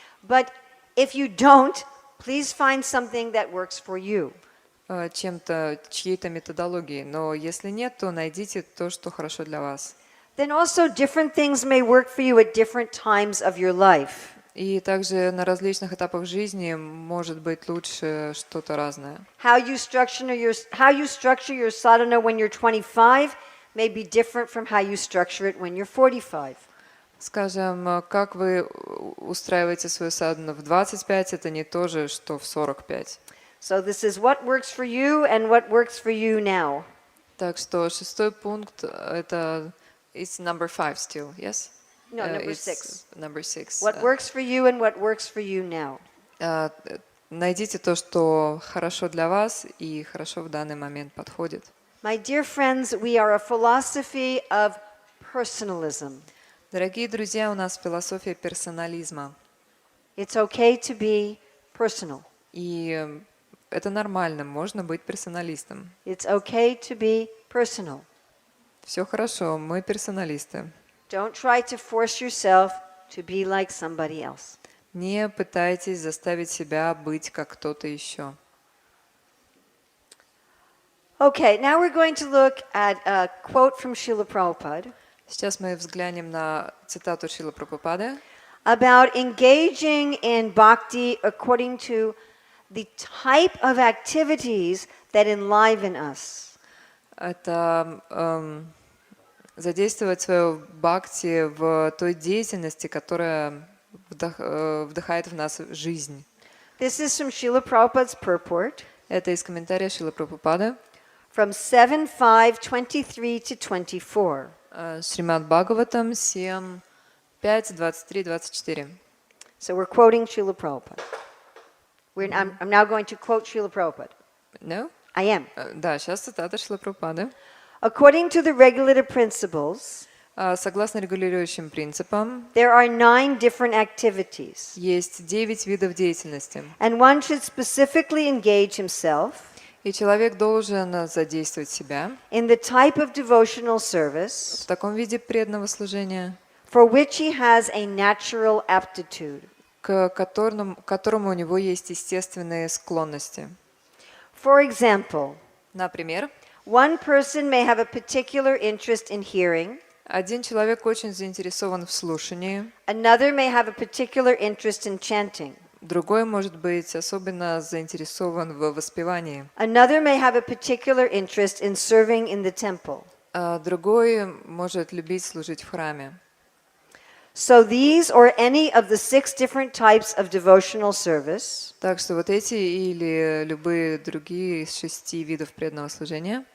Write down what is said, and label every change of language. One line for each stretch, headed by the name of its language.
English: but if you don't, please find something that works for you.
Russian: Чем-то, чьей-то методологией. Но если нет, то найдите то, что хорошо для вас.
English: Then also different things may work for you at different times of your life.
Russian: И также на различных этапах жизни может быть лучше что-то разное.
English: How you structure your sadhana when you're 25 may be different from how you structure it when you're 45.
Russian: Скажем, как вы устраиваете свою садхану в 25, это не то же, что в 45.
English: So this is what works for you and what works for you now.
Russian: Так что 6-й пункт это
English: it's number 5 still, yes? No, number It's 6. Number 6. What works for you and what works for you now.
Russian: Найдите то, что хорошо для вас и хорошо в данный момент подходит.
English: My dear friends, we are a philosophy of personalism.
Russian: Дорогие друзья, у нас философия персонализма.
English: It's okay to be personal.
Russian: И это нормально, можно быть персоналистом.
English: It's okay to be personal.
Russian: Все хорошо, мы персоналисты.
English: Don't try to force yourself to be like somebody else.
Russian: Не пытайтесь заставить себя быть как кто-то еще.
English: Okay, now we're going to look at a quote from Srila Prabhupada
Russian: Сейчас мы взглянем на цитату Шрилы Прабхупады
English: about engaging in bhakti according to the type of activities that enliven us.
Russian: Это задействовать свое бхакти в той деятельности, которая вдыхает в нас жизнь.
English: This is from Srila Prabhupada's purport
Russian: Это из комментария Шрилы Прабхупады.
English: from 7:5:23 to 24.
Russian: Шримад Бхагаватам 7, 5, 23, 24.
English: So we're quoting Srila Prabhupada. I'm now going to quote Srila Prabhupada. No? I am.
Russian: Да, сейчас цитата Шрилы Прабхупады.
English: According to the regulative principles,
Russian: Согласно регулирующим принципам,
English: there are 9 different activities,
Russian: есть 9 видов деятельности.
English: and one should specifically engage himself
Russian: И человек должен задействовать себя
English: in the type of devotional
Russian: в
English: service
Russian: таком виде преданного служения,
English: for which he has a natural aptitude.
Russian: к которому у него есть естественные склонности.
English: For example,
Russian: Например,
English: one person may have a particular interest in hearing,
Russian: один человек очень заинтересован в слушании,
English: another may have a particular interest in chanting,
Russian: другой может быть особенно заинтересован в воспевании,
English: another may have a particular interest in serving in the temple.
Russian: а другой может любить служить в храме.
English: So these or any of the 6 different types of devotional service,
Russian: Так что вот эти или любые другие из 6 видов преданного служения,